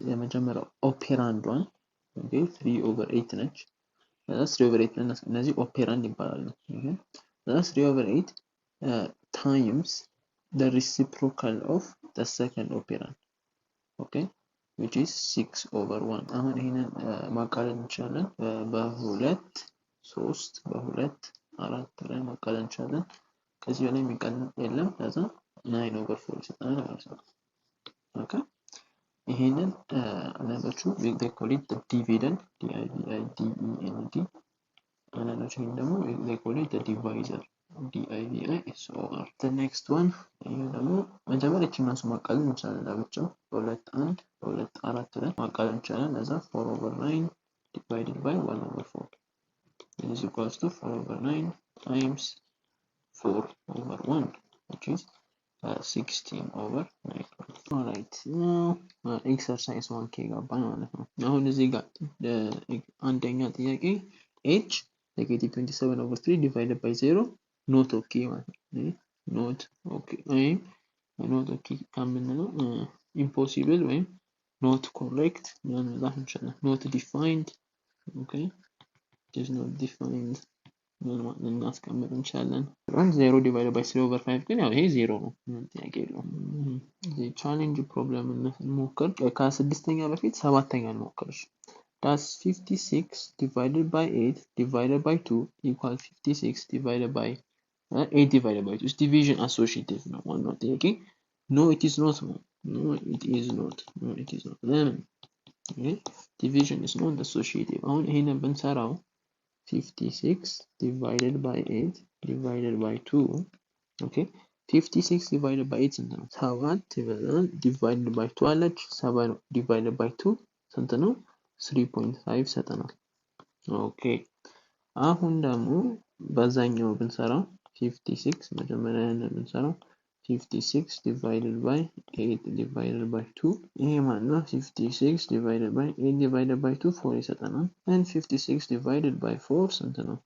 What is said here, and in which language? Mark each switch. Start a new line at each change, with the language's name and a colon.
Amharic: የመጀመሪያው ኦፔራንዷን ኦኬ 3/8 ነች። 3/8 እነዚህ ኦፔራንድ ይባላሉ። ኦኬ
English: 3/8 times the reciprocal of the second operand, okay, which is 6/1.
Amharic: አሁን ይሄንን ማቃለል እንችላለን በ2 3 በ2 4 ላይ ማቃለል እንችላለን። ከዚህ በላይ የሚቀነስ የለም። ከዛ 9/4 ይሰጠናል ማለት ነው። ኦኬ ይሄንን አናሎቹ
English: they call it the dividend,
Amharic: D-I-V-I-D-E-N-D። አናሎቹ ይሄን ደግሞ
English: they call it the divisor,
Amharic: D-I-V-I-S-O-R።
English: the next one
Amharic: ይሄ ደግሞ መጀመሪያ እቺን ማስ ማቃለል እንችላለን። ለብቻው በ2 1 በ2 4 ላይ ማቃለል እንችላለን። ለዛ 4/9
English: divided by 1/4 is equals to 4/9 times 4/1, which is 16/9. alright now exercise 1k
Amharic: ገባን ማለት ነው። አሁን እዚህ ጋር አንደኛ ጥያቄ
English: h -27/3 divided by 0 not okay ማለት ነው። not okay
Amharic: ወይም not okay ከምንለው
English: impossible
Amharic: ወይም not correct ማለት እንችላለን።
English: not defined okay it is not defined
Amharic: እናስቀምጥ እንችላለን። 0 divided by 3/5 ግን ያው ይሄ 0 ነው። ምንም ጥያቄ የለውም። እዚህ ቻሌንጅ ፕሮብለም እንሞክር። ከስድስተኛ በፊት ሰባተኛ እንሞክር።
English: That's 56 divided by 8 divided by 2 equals 56 divided by 8 divided by 2 is division associative
Amharic: ነው ዋናው ጥያቄ።
English: No it is not. No it is not. No it is not.
Amharic: ለምን
English: Okay, division is not associative.
Amharic: አሁን ይሄንን ብንሰራው
English: 56 divided by 8 divided by 2. Okay, 56 divided by 8
Amharic: ስንት ነው? 7 ይበዛል
English: divided by 2
Amharic: አለች 7 divided by 2 ስንት ነው? 3.5 ሰጠናል። ኦኬ አሁን ደግሞ በዛኛው ብንሰራው 56 መጀመሪያ ያንን ብንሰራው 56 divided by 8 divided by 2 ይሄ ማለት ነው 56 divided by 8 divided by 2 4 ይሰጠናል
English: and 56 divided by 4
Amharic: ስንት ነው?